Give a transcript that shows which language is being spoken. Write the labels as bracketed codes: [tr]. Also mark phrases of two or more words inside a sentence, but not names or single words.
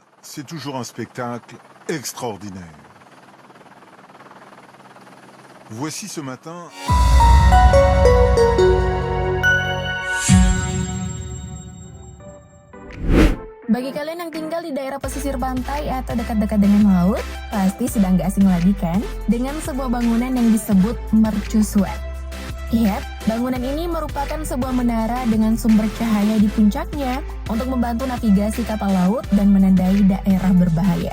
[fr] c'est toujours un spectacle extraordinaire. Voici ce matin... [id] Bagi kalian yang tinggal di daerah pesisir pantai atau dekat-dekat dengan laut, pasti sudah nggak asing lagi kan dengan sebuah bangunan yang disebut mercusuar. Lihat, bangunan ini merupakan sebuah menara dengan sumber cahaya di puncaknya untuk membantu navigasi kapal laut dan menandai daerah berbahaya.